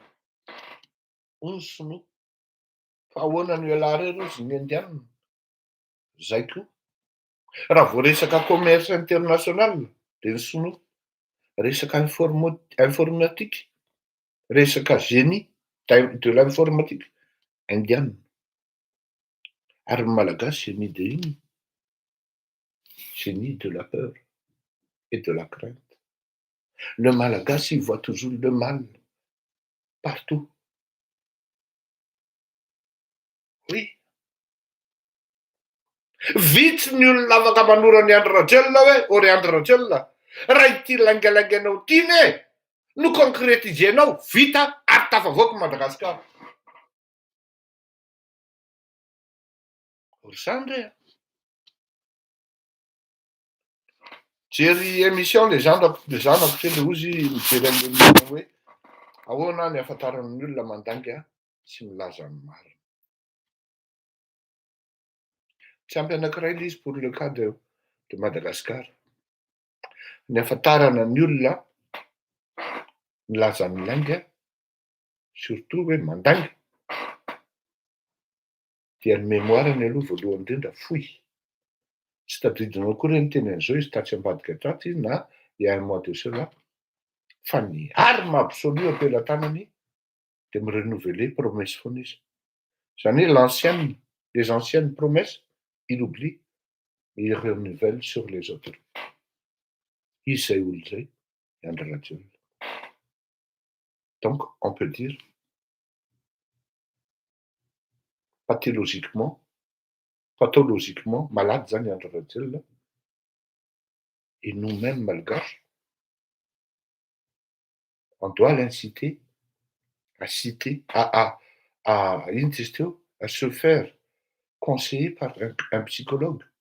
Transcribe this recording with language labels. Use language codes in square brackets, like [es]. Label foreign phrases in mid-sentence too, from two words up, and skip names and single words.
[mg] Ony sinoa. Fa ahoana ny ialahare rozy ny indianina. Zay koa. Raha vao resaka [fr] commerce international [mg] dia ny sinoa. Resaka informatique, resaka [fr] génie de l'informatique, [mg] indianina. Ary ny malagasy [fr] génie de [mg] ino? [fr] Génie de la peur et de la crainte. Le malagasy il voit toujours le mal partout. Oui. [mg] Vitsy ny olona afaka manora ny Andry Rajoelina hoe ore Andry Rajoelina, raha ity langalanganao ity ne no concrétisenao vita ary tafavoaka Madagasikara. Ory zany re. Jery émission le zanako kely ozy mijery amin'le hoe ahoana ny ahafantaran'ny olona mandanga sy milaza ny marina. Tsy ampy anankiray ilay izy [fr] pour le cas de [mg] Madagascar. Ny ahafantarana ny olona milaza ny langa, surtout hoe mandanga, dia ny mémoirany aloha voalohany indrindra fohy. Tsy tadidinao akory ny tenin'izao izy tatsy ambadika taty na [fr] il y a un mois de cela. [mg] Fa ny [fr] arme absolue [mg] am-pelantanany dia mirenouveler promesse foana izy. Zany hoe [fr] les anciennes promesses, il oublie et il renouvelle sur les autres. [mg] Izy zay olo zay, Andry Rajoelina. [fr] Donc, on peut dire, pathologiquement, malade zany Andry Rajoelina. Et nous-mêmes, malgaches, on doit l'inciter à se faire conseiller par un psychologue.